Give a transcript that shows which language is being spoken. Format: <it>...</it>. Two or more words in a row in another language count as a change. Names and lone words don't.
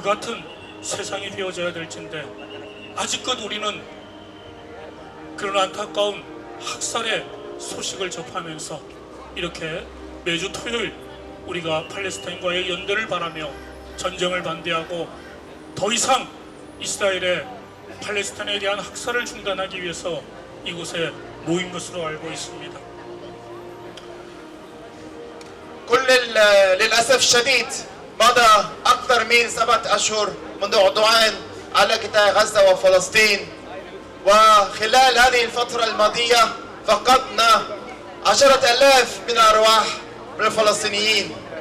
<ko>같은 세상이 되어져야 될 텐데 아직껏 우리는 그런 안타까운 학살의 소식을 접하면서 이렇게 매주 토요일 우리가 팔레스타인과의 연대를 바라며 전쟁을 반대하고 더 이상 이스라엘의 팔레스타인에 대한 학살을 중단하기 위해서 이곳에 모인 것으로 알고 있습니다.</ko> <ar>للأسف الشديد مضى أكثر من 7 أشهر منذ عدوان على قطاع غزة وفلسطين وخلال هذه الفترة الماضية فقدنا 10,000 من الأرواح من الفلسطينيين</ar>